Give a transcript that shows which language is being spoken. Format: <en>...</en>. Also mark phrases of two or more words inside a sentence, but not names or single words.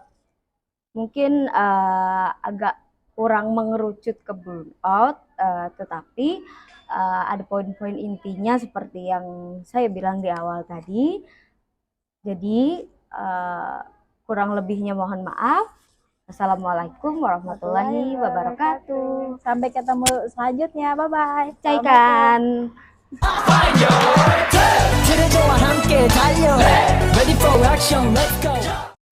<id>Mungkin agak kurang mengerucut ke burnout, tetapi ada poin-poin intinya seperti yang saya bilang di awal tadi. Jadi kurang lebihnya mohon maaf.</id> <ar>السلام عليكم ورحمة الله وبركاته.</ar> <id>Sampai ketemu selanjutnya. Bye-bye. Caikan.</id> <ko>그래도 함께 달려</ko> <en>Ready for action, let's go</en>